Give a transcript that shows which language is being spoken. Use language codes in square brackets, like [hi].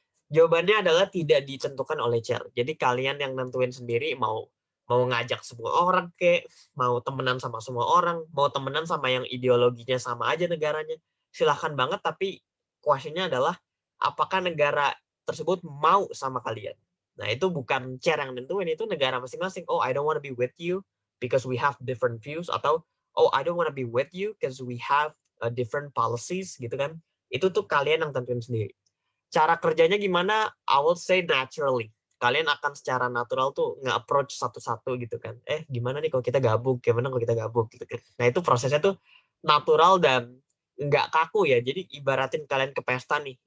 [id] Jawabannya adalah tidak ditentukan oleh chair. Jadi kalian yang nentuin sendiri mau ngajak semua orang mau temenan sama semua orang, mau temenan sama yang ideologinya sama aja negaranya. Silahkan banget, tapi question-nya adalah apakah negara tersebut mau sama kalian? Nah, itu bukan chair yang nentuin, itu negara masing-masing. [en] Oh, I don't want to be with you because we have different views, [id] atau [en] oh, I don't want to be with you because we have different policies [id] gitu kan. Itu tuh kalian yang tentuin sendiri. Cara kerjanya gimana? [en] I will say naturally. [id] Kalian akan secara natural tuh nge-approach satu-satu gitu kan. Gimana nih kalau kita gabung? Gimana kalau kita gabung gitu kan. Nah, itu prosesnya tuh natural dan nggak kaku ya. Jadi ibaratin kalian ke pesta nih.